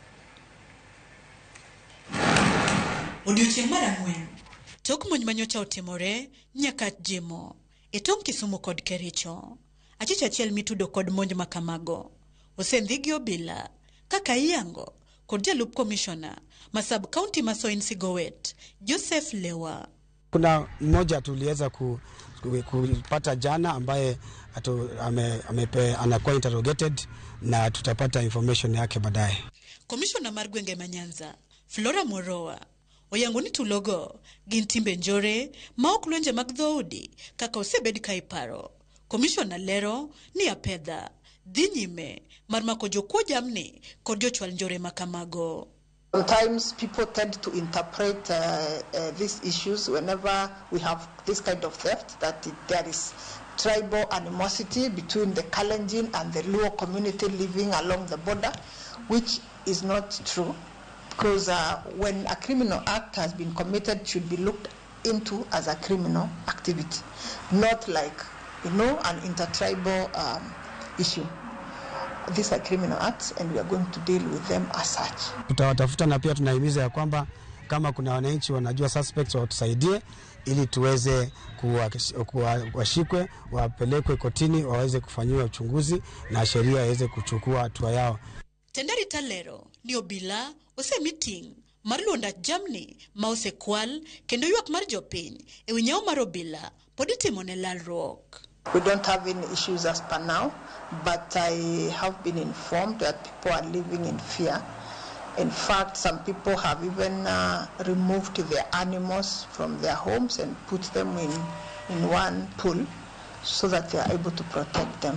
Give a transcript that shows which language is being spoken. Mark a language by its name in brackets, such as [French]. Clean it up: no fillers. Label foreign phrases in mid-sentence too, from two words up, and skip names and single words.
[Luo (Kenya and Tanzania)] Odiochieng' mar ang'wen tok monj manyocha otimore Nyakach jimo e tong' Kisumu kod Kericho. Achich achiel mitudo kod monj makamago osendhi gi obila kaka iyango kod jalup komishona ma sub county ma Soin Sigowet Joseph Lewa. [Swahili] Kuna mmoja tuliweza kupata jana ambaye anakuwa interrogated na tutapata information yake baadaye. [Luo (Kenya and Tanzania)] Komishona mar gwenge ma Nyanza Flora Morowa oyango ni tulogo gin timbe njore ma ok lwenje mag dhoudi kaka osebed ka iparo. Komishona lero ni apedha dhi nyime mar mako jokuo jamni kod jochwal njore makamago. [English] Sometimes people tend to interpret these issues whenever we have this kind of theft that there is tribal animosity between the Kalenjin and the Luo community living along the border, which is not true, because when a criminal act has been committed, it should be looked into as a criminal activity, not like, an intertribal issue. These are criminal acts and we are going to deal with them as such. [Swahili] Tutawatafuta na pia tunahimiza ya kwamba kama kuna wananchi wanajua suspects watusaidie ili tuweze kuwashikwe, wapelekwe kotini, waweze kufanyiwa uchunguzi na sheria iweze kuchukua hatua yao. [Luo (Kenya and Tanzania)] Tendari talero ni obila ose meeting marlonda jamni ma ose kwal kendo yuak mar jopiny e winyao mar obila poditimone lalruok. [English] We don't have any issues as per now, but I have been informed that people are living in fear. In fact, some people have even removed their animals from their homes and put them in one pool so that they are able to protect them.